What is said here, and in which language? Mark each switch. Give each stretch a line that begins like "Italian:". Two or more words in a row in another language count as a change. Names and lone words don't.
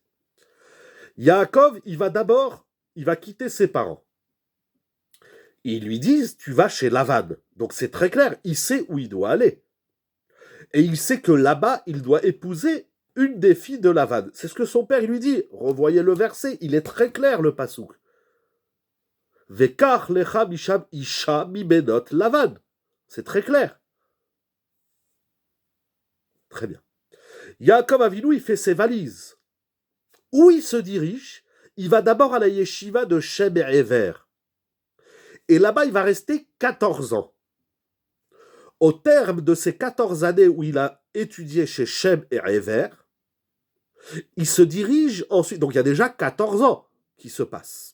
French: Yaakov, il va quitter ses parents. Ils lui disent, tu vas chez Lavan. Donc c'est très clair, il sait où il doit aller. Et il sait que là-bas, il doit épouser une des filles de Lavan. C'est ce que son père lui dit. Revoyez le verset, il est très clair le pasouk.
Hebrew: וקח לך משם אשה מבנות לבן.
French: C'est très clair. Très bien. Yaakov Avinu, il fait ses valises. Où il se dirige? Il va d'abord à la yeshiva de Shem et Ever. Et là-bas, il va rester 14 ans. Au terme de ces 14 années où il a étudié chez Shem et Ever, il se dirige ensuite, donc il y a déjà 14 ans qui se passent.